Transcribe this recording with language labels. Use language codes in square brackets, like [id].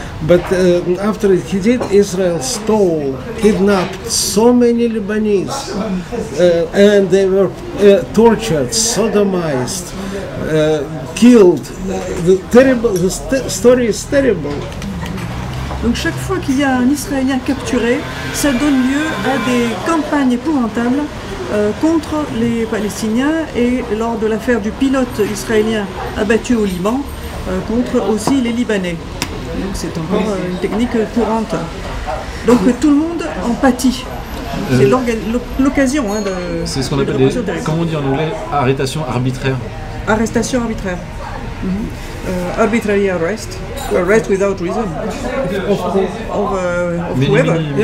[en] But after he did, Israel kidnapped so many Lebanese, and they were tortured, sodomized, killed. The story is terrible. [fr] Donc chaque fois qu'il y a un Israélien capturé, ça donne lieu à des campagnes épouvantables contre les Palestiniens, et lors de l'affaire du pilote israélien abattu au Liban, contre aussi les Libanais. Donc c'est encore une technique courante. Donc tout le monde en pâtit. C'est l'occasion de... C'est ce qu'on appelle, comment on dit en anglais, arrestation arbitraire. Arrestation arbitraire. [en] Arbitrary arrest without reason of whoever.